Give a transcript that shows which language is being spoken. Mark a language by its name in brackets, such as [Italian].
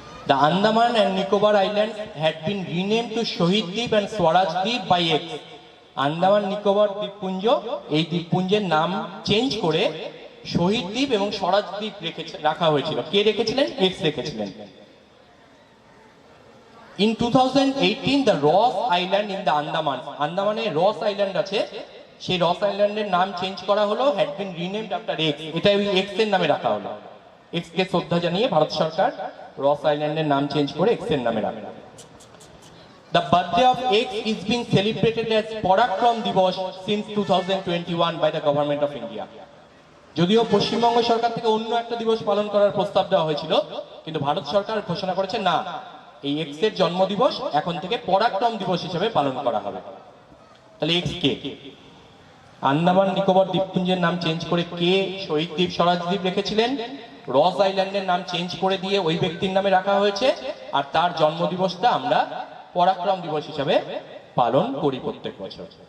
[English] The Andaman and Nicobar Islands had been renamed to Shohid Deep and Swaraj Deep by X. [Bangla] Andaman Nicobar দ্বীপপুঞ্জ, এই দ্বীপপুঞ্জের নাম change করে শহীদ দ্বীপ এবং স্বরাজ দ্বীপ রাখা হয়েছিল। কে রেখেছিলেন? এক্স রেখেছিলেন। [English] In 2018, the Ross Island in the Andaman, [Bangla] আন্দামানে রস আইল্যান্ড আছে, সেই রস আইল্যান্ডের নাম চেঞ্জ করা হলো, [English] had been renamed after X. [Bangla] এটা ওই এক্স এর নামে রাখা হলো। এক্স কে শ্রদ্ধা জানিয়ে ভারত সরকার রস আইল্যান্ডের নাম চেঞ্জ করে এক্স এর নামে রাখে। [English] The birthday of X is being celebrated as Parakram Divas since 2021 by the government of India. [Bangla] যদিও পশ্চিমবঙ্গ সরকার থেকে অন্য একটা দিবস পালন করার প্রস্তাব দেওয়া হয়েছিল, কিন্তু ভারত সরকার ঘোষণা করেছে না, এই এক্স এর জন্মদিবস এখন থেকে পরাক্রম দিবস হিসেবে পালন করা হবে। তাহলে এক্স কে? আন্দামান নিকোবর দ্বীপপুঞ্জের নাম চেঞ্জ করে কে শহীদ দ্বীপ স্বরাজ দ্বীপ রেখেছিলেন, রস আইল্যান্ডের নাম চেঞ্জ করে দিয়ে ওই ব্যক্তির নামে রাখা হয়েছে, আর তার জন্মদিবসটা আমরা পরাক্রম দিবস হিসাবে পালন করি প্রত্যেক বছর।